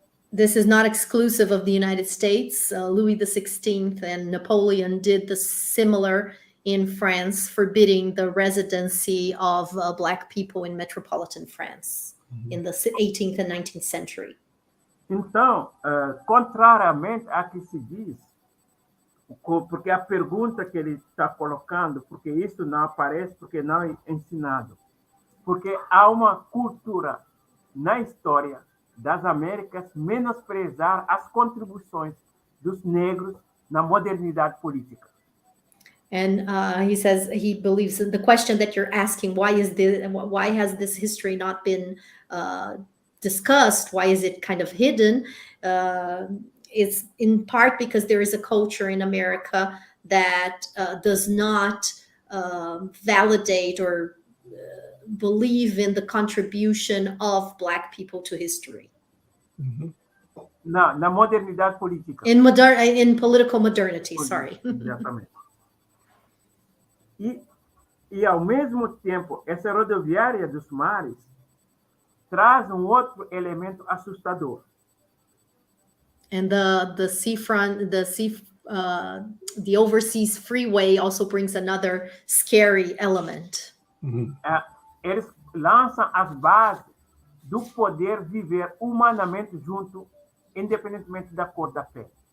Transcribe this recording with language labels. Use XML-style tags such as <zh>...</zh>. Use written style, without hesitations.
<en>This is not exclusive of the United States. Louis XVI and Napoleon did the similar in France, forbidding the residency of Black people in metropolitan France in the 18th and 19th century.</en> <pt>Então, contrariamente a que se diz, porque a pergunta que ele está colocando, porque isso não aparece, porque não é ensinado, porque há uma cultura na história das Américas menosprezar as contribuições dos negros na modernidade política.</pt> <en>And he says he believes in the question that you're asking, why has this history not been discussed? Why is it kind of hidden? It's in part because there is a culture in America that does not validate or believe in the contribution of Black people to history. Mhm.</en> <pt>Na modernidade política.</pt> <en>In political modernity, sorry.</en> <pt>Exatamente. E, ao mesmo tempo, essa rodoviária dos mares traz outro elemento assustador.</pt> <en>And the seafront, the overseas freeway also brings another scary element.</en> <pt>Eles lançam as bases do poder viver humanamente junto, independentemente da cor da pele.</pt>